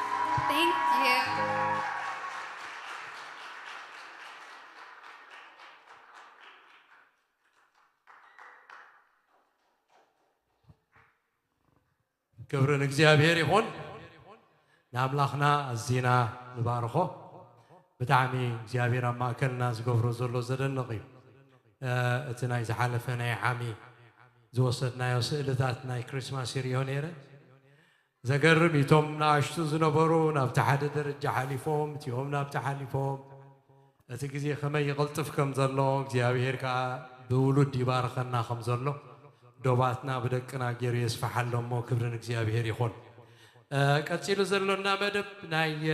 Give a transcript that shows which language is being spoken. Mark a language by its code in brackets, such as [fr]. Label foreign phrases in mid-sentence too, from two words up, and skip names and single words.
[en] Thank you. [ti] كبرن [am] እግዚአብሔር ይሁን [ti] ናምላኽና ኣዝና ንባርኾ ብጣዕሚ እግዚኣብሔር ኣብ ማእከልና ዝገብሮ ዘሎ ዘደንቕ እዩ እቲ ናይ ዝሓለፈ ናይ ዓሚ ዝወሰድናዮ ስእልታት ናይ ክሪስማስ ይርዮ ነይረ ዘገርም እቶም ንኣሽቱ ዝነበሩ ናብቲ ሓደ ደረጃ ሓሊፎም እቲኦም ናብቲ ሓሊፎም እቲ ግዜ ከመይ ይቕልጥፍ ከም ዘሎ እግዚኣብሔር ከዓ ብውሉድ ይባርኸና ከም ዘሎ ዶባትና ብደቅና ገይሩ የስፋሓሎ እሞ ክብርን እግዚኣብሔር ይኹን ቀፂሉ ዘሎና መደብ ናይ